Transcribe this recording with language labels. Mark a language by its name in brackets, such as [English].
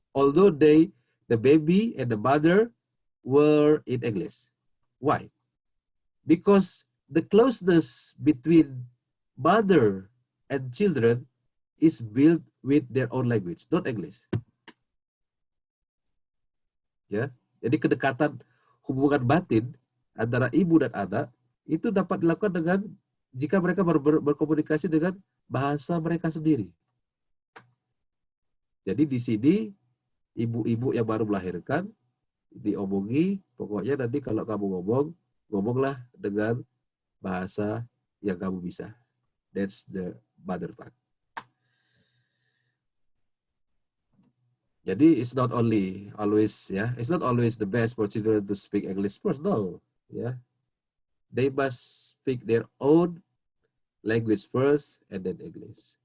[English] Although the baby and the mother were in English. Why? Because the closeness between mother and children is built with their own language, not English. [Indonesian] Ya, jadi kedekatan hubungan batin antara ibu dan anak itu dapat dilakukan dengan jika mereka berkomunikasi dengan bahasa mereka sendiri. Jadi di sini ibu-ibu yang baru melahirkan diomongi, pokoknya nanti kalau kamu ngomonglah dengan bahasa yang kamu bisa. [English] That's the mother tongue. Jadi it's not only always it's not always the best for children to speak English first. No, they must speak their own language first and then English.